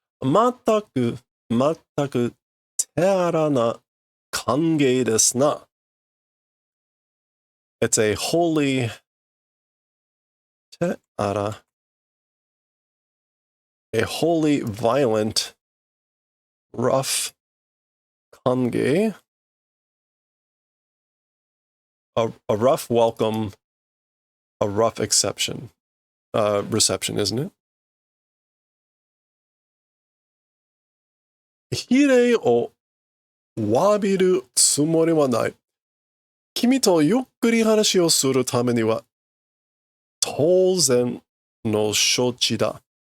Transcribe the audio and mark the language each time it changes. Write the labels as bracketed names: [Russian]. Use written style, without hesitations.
[Japanese] 全く手荒な歓迎ですな. [English] It's a holy 手荒. A wholly violent, rough kange. A rough welcome, a rough reception, isn't it? [Japanese] 比例を詫びるつもりはない。君とゆっくり話をするためには当然の処置だ。